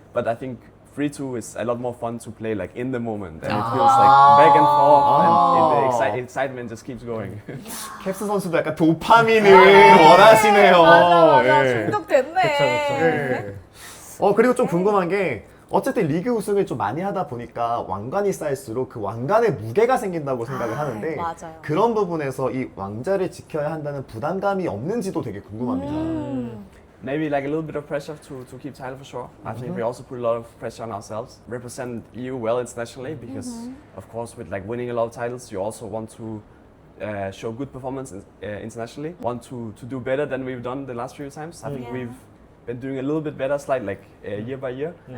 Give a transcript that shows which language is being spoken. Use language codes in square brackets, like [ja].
[en] But I think 3-2 is a lot more fun to play like in the moment, and it feels like back and forth, and the excitement just keeps going. [ko] 캡스 선수도 약간 도파민을 원하시네요. 맞아. 예. 중독됐네. 예. 그리고 좀 궁금한 게 어쨌든 리그 우승을 좀 많이 하다 보니까 왕관이 쌓일수록 그 왕관에 무게가 생긴다고 생각을 하는데 맞아요. 그런 부분에서 이 왕자를 지켜야 한다는 부담감이 없는지도 되게 궁금합니다. [en] Maybe like a little bit of pressure to keep title for sure. I think we also put a lot of pressure on ourselves. Represent EU well internationally because of course with like winning a lot of titles you also want to show good performance internationally. Want to do better than we've done the last few times. I think we've been doing a little bit better slight like year by year.